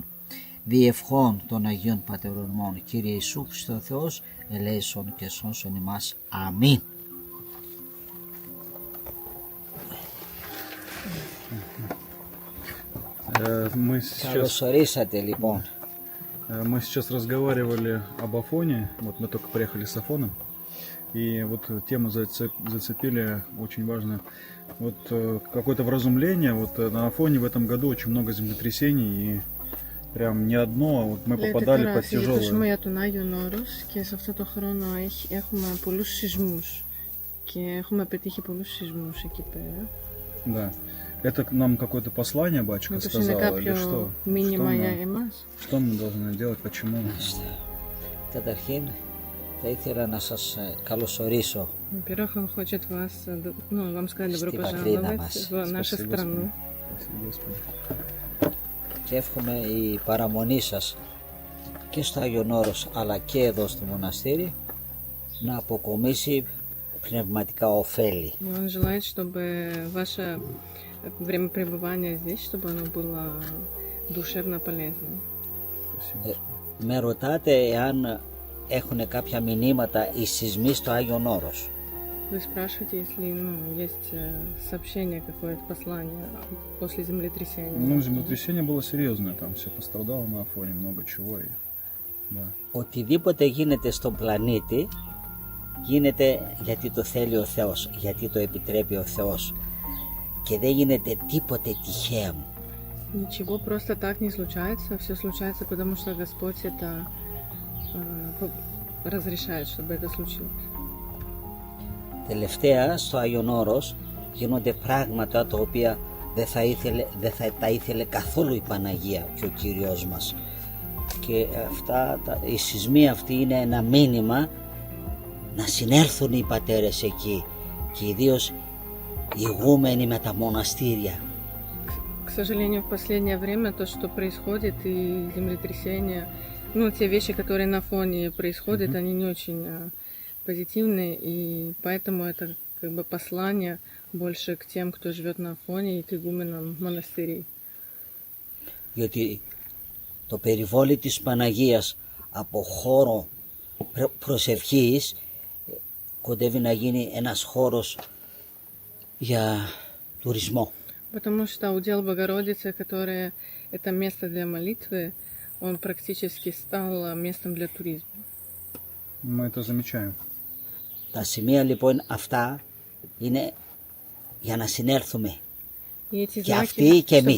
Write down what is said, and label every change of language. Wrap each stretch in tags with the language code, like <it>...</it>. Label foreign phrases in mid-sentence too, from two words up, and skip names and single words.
<el>Διευχών των Αγίων Πατερών ημών, Κύριε Ιησού Χριστό Θεός, ελέησον και σώσον εμάς. Αμήν. Καλώς ορίσατε λοιπόν.</el> <ru>Мы сейчас разговаривали об Афоне, вот мы только приехали с Афоном, и вот тему зацепили очень важно. Вот какое-то вразумление, вот на Афоне в этом году очень много землетрясений, и прям не одно, а вот мы попадали под тяжелые.</ru> <el>Για τον Άγιο Όρος και σε αυτό το χρόνο έχουμε πολλούς σεισμούς και έχουμε πετύχει πολλούς σεισμούς εκεί πέρα.</el> <ru>Да. Это нам какое-то послание батюшка сказал или что? Что мы должны делать, почему?</ru> <el>Καταρχήν θα ήθελα να σας καλωσορίσω στην πατρίδα μας. Και εύχομαι η παραμονή σας και στο Άγιον Όρος αλλά και εδώ στο μοναστήρι να αποκομίσει πνευματικά ωφέλη.</el> <ru>Время пребывания здесь, чтобы оно было душевно полезным.</ru> <el>Με ρωτάτε εάν έχουν κάποια μηνύματα οι σεισμοί στο Άγιον Όρος.</el> <ru>Вы спрашиваете, если есть сообщение, какое-то послание после землетрясения? Ну, землетрясение было серьезное, там все пострадало на Афоне, много чего. Да.</ru> <el>Οτιδήποτε γίνεται στον πλανήτη γίνεται γιατί το θέλει ο Θεός, γιατί το επιτρέπει ο Θεός. Και δεν γίνεται τίποτε τυχαίο.</el> <ru>Ничего просто так не случается, все случается, потому что Господь это разрешает, чтобы это случилось.</ru> <el>Τελευταία στο Άγιον Όρος γίνονται πράγματα τα οποία δεν θα τα ήθελε καθόλου η Παναγία και ο Κύριος μας. Και οι σεισμοί αυτοί είναι ένα μήνυμα να συνέλθουν οι πατέρες εκεί και ιδίως ηγούμενοι με τα μοναστήρια.</el> <ru>К сожалению, в последнее время то, что происходит, и землетрясения, те вещи, которые на фоне происходят, они не очень позитивные, и поэтому это как бы послание больше к тем, кто живет на фоне, и к игуменам монастырей.</ru> <el>Διότι το περιβόλι της Παναγίας από χώρο προσευχής κοντεύει να γίνει ένας χώρος για τουρισμό.</el> <ru>Потому что удел Богородицы, которое это место для молитвы, он практически стал местом для туризма. Мы это замечаем.</ru> <el>Τα σημεία λοιπόν αυτά είναι για να συνέλθουμε. Και αυτοί και εμείς.</el>